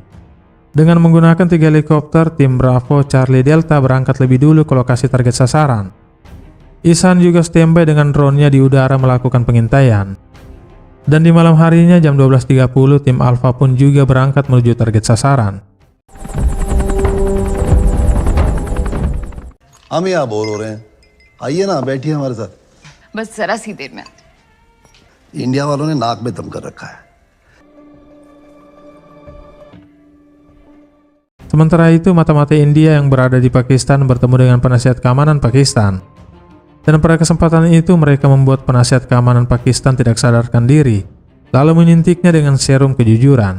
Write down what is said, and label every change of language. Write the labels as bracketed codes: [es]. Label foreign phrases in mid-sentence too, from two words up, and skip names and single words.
[id] Dengan menggunakan 3 helikopter, tim Bravo, Charlie, Delta berangkat lebih dulu ke lokasi target sasaran. Ihsan juga standby dengan drone-nya di udara melakukan pengintaian. Dan di malam harinya jam 12.30 tim Alpha pun juga berangkat menuju target sasaran. [hi] हम यहाँ बोर हो रहे हैं, आइए ना बैठिए हमारे साथ। बस जरा सी देर में। इंडिया वालों ने नाक में दम कर रखा है। [id] Sementara itu, mata-mata India yang berada di Pakistan bertemu dengan penasihat keamanan Pakistan. Dan pada kesempatan itu mereka membuat penasihat keamanan Pakistan tidak sadarkan diri, lalu menyuntiknya dengan serum kejujuran.